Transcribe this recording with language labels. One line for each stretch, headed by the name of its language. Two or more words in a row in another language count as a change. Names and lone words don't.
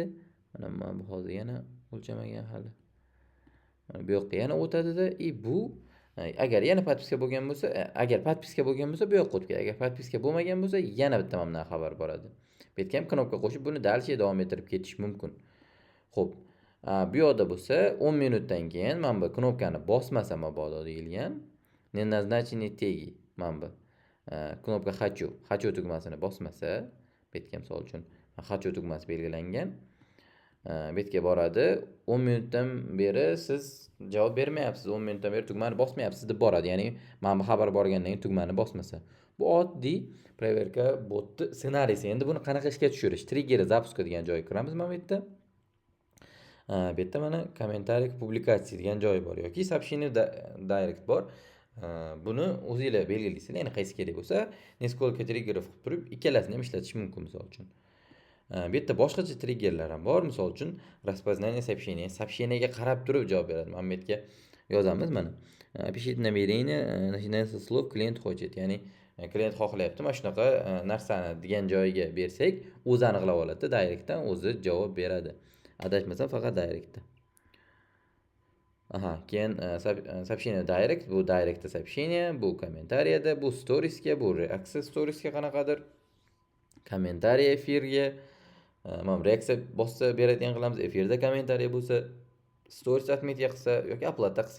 Uzbek: Mana bu hozir yana o'lchamagan hali. Mana bu yoqqa yana o'tadi-da, bu agar yana podpiska bo'lgan bo'lsa, agar podpiska bo'lgan bo'lsa bu yoqqa o'tib ketadi. Agar podpiska bo'lmagan bo'lsa, yana bitta mana bundan xabar boradi. Bu yerga ham knopka qo'shib buni dalcha davom ettirib ketish mumkin. Xo'p, bu yoqda bo'lsa 10 minutdan keyin mana bu knopkani bosmasa mabodo deyilgan.
Russian: Не назначенный теги
Uzbek: mana bu knopka хочу tugmasini bosmasa, bu yerga misol uchun хочу tugmasi belgilangan. Bu yerga boradi. 10 minutdan beri siz javob bermayapsiz. 10 minutdan beri tugmani bosmayapsiz deb boradi. Ya'ni mana bu xabar borgandan keyin tugmani bosmasa. Bu oddiy proverka botni ssenariysi. Endi buni qanaqa ishga tushirish? Triggeri zapuska degan joyga kiramiz mana bu yerda. Bu yerda mana kommentariy publikatsiya degan joyi bor yoki сообщение direct bor. Buni o'zingizlar belgilaysizlar. Ya'ni qaysi kerak bo'lsa,
Russian: несколько triggerов
Uzbek: qilib turib, ikkalasini ham ishlatish mumkin misol uchun. Bu yerda boshqacha triggerlar ham bor. Misol uchun
Russian: распознание сообщения.
Uzbek: Сообщениyaga qarab turib javob beradi. Mana bu yerga yozamiz mana.
Russian: Пишите намерение, начинается со слов клиент хочет.
Uzbek: Ya'ni klient xohlayapti mana shunaqa narsani degan joyiga bersak, o'zi aniqlab oladi. Directdan o'zi javob beradi. Adashmasam faqat directda. Keyin сообщение direct, bu directda сообщение, bu kommentariyada, bu storiesga, bu reaksiya storiesga qanaqadir, kommentariy efirga, Mana reaksiya bossa beradigan qilamiz, efirda kommentariy bo'lsa, stories отметка qilsa yoki uploadda qilsa.